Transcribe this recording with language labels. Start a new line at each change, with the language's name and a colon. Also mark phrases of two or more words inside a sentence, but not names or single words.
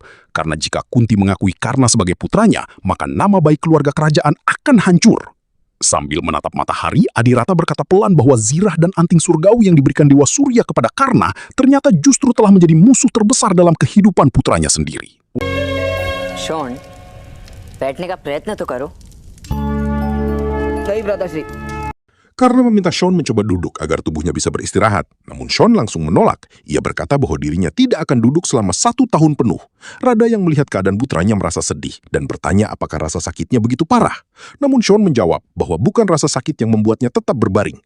Indonesian: Karena jika Kunti mengakui Karna sebagai putranya, maka nama baik keluarga kerajaan akan hancur. Sambil menatap matahari, Adhirata berkata pelan bahwa zirah dan anting surgawi yang diberikan Dewa Surya kepada Karna ternyata justru telah menjadi musuh terbesar dalam kehidupan putranya sendiri.
Hindi: Shon, बैठने का प्रयत्न तो करो। सही ब्रदर जी।
Indonesian: Karena meminta Sean mencoba duduk agar tubuhnya bisa beristirahat. Namun Sean langsung menolak. Ia berkata bahwa dirinya tidak akan duduk selama 1 tahun penuh. Rada yang melihat keadaan putranya merasa sedih dan bertanya apakah rasa sakitnya begitu parah. Namun Sean menjawab bahwa bukan rasa sakit yang membuatnya tetap berbaring.